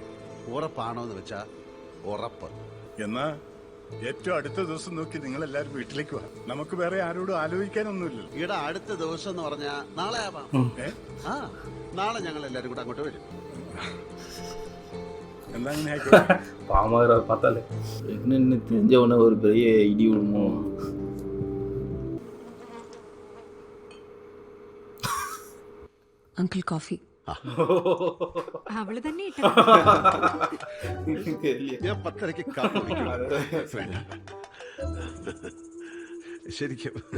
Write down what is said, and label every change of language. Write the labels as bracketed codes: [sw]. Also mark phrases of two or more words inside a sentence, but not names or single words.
[ml] ഉറപ്പാണോന്ന് വെച്ചാ ഉറപ്പ്. എന്നാ ഏറ്റവും അടുത്ത ദിവസം നോക്കി നിങ്ങൾ എല്ലാരും വീട്ടിലേക്ക് വാ. നമുക്ക് വേറെ ആരോടും ആലോചിക്കാനൊന്നുമില്ലല്ലോ. ഈടാ, അടുത്ത ദിവസം എന്ന് പറഞ്ഞാ നാളെ ആവാം. നാളെ ഞങ്ങൾ എല്ലാരും കൂടെ അങ്ങോട്ട് വരും. എന്താ അങ്ങനെ ആയിക്കോട്ടെ. [ta] பாமாதிரா பார்த்தாலே என்னன்னு தெரிஞ்சவன ஒரு பெரிய இடி விழுமோ. [en] uncle coffee. [ml] അവള് തന്നെ ഞാൻ 10:30 ശരിക്കും